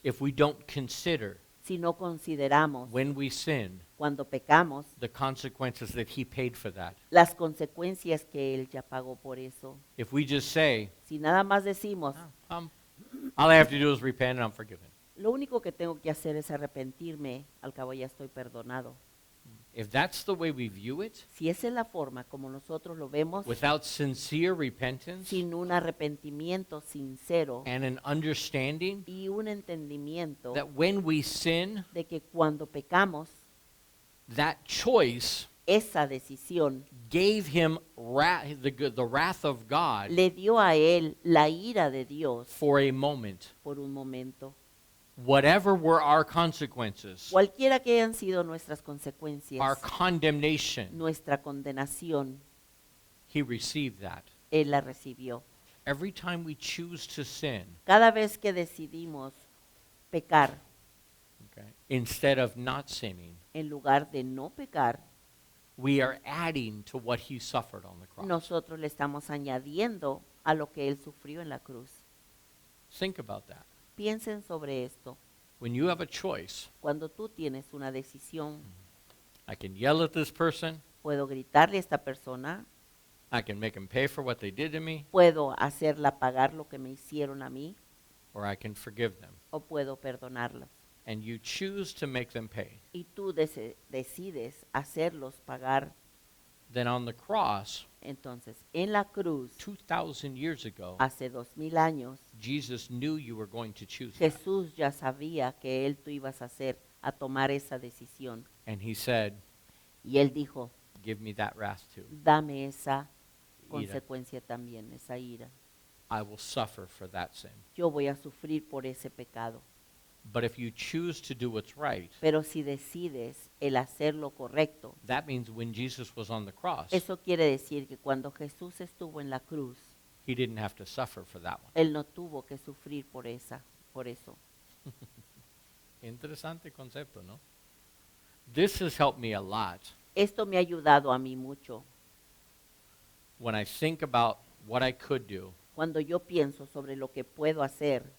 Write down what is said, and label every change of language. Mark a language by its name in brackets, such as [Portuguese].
[English] If we don't consider [Spanish] si no consideramos [English] when we sin [Spanish] cuando pecamos [English] the consequences that he paid for that? [Spanish] las consecuencias que él ya pagó por eso, [English] If we just say, [Spanish] si nada más decimos, [English] all I have to do is repent and I'm forgiven. [Spanish] lo único que tengo que hacer es arrepentirme, al cabo ya estoy perdonado. [English] If that's the way we view it, [Spanish] Si esa es la forma como nosotros lo vemos, [English] without sincere repentance [Spanish] sin un arrepentimiento sincero [English] and an understanding [Spanish] y un entendimiento [English] that when we sin, [Spanish] de que cuando pecamos, [English] that choice [Spanish] esa decisión [English] gave him the wrath of God [Spanish] le dio a él la ira de Dios [English] for a moment. [Spanish] por un momento. [English] Whatever were our consequences, [Spanish] Cualquiera que hayan sido nuestras [English] our [Spanish] consecuencias, [English] condemnation, [Spanish] nuestra condenación, [English] he received that. [Spanish] él la recibió. [English] Every time we choose to sin, [Spanish] Cada vez que decidimos pecar [English] okay, instead of not sinning, [Spanish] en lugar de no pecar, [English] we are adding to what he suffered on the cross. [Spanish] nosotros le estamos añadiendo a lo que él sufrió en la cruz. [English] Think about that. [Spanish] Piensen sobre esto. [English] When you have a choice, [Spanish] Cuando tú tienes una decisión, [English] I can yell at this person, [Spanish] puedo gritarle a esta persona, [English] I can make them pay for what they did to me, [Spanish] puedo hacerla pagar lo que me hicieron a mí, [English] or I can forgive them. [Spanish] o puedo perdonarlas. [English] And you choose to make them pay. [Spanish] Y tú decides hacerlos pagar. [English] Then on the cross, [Spanish] Entonces, en la cruz, [English] 2,000 years ago, [Spanish] hace 2000 años, [English] Jesus knew you were going to choose that. [Spanish] Jesús ya sabía que él tú ibas a hacer, a tomar esa decisión. [English] And he said, [Spanish] Y él dijo, [English] give me that wrath too. [Spanish] dame esa Ira. consecuencia también, esa ira. [English] I will suffer for that sin. [Spanish] Yo voy a sufrir por ese pecado. [English] But if you choose to do what's right, [Spanish] Pero si decides el hacer lo correcto, [English] that means when Jesus was on the cross, [Spanish] eso quiere decir que cuando Jesús estuvo en la cruz, [English] he didn't have to suffer for that one. [Spanish] él no tuvo que sufrir por eso. Interesante concepto, ¿no? [English] This has helped me a lot [Spanish] Esto me ha ayudado a mí mucho. [English] when I think about what I could do [Spanish] Cuando yo pienso sobre lo que puedo hacer